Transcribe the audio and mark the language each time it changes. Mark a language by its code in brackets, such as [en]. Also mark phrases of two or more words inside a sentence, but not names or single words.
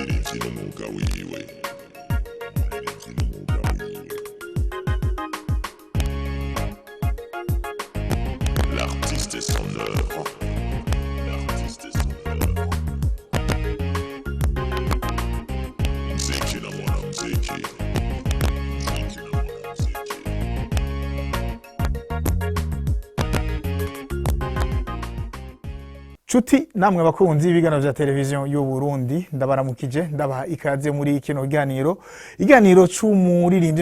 [rn] n'umwuga wiwe umuririmbyi n'umwuga wiwe [fr] l'artiste est son œuvre l'artiste est son œuvre [sw] mziki na mwanamziki [rn] Chuti namwe bakunzi ibiganiro vya televiziyo y'u Burundi ndabaramukije ndabaha ikaze muri kino iganiro c'umuririmbyi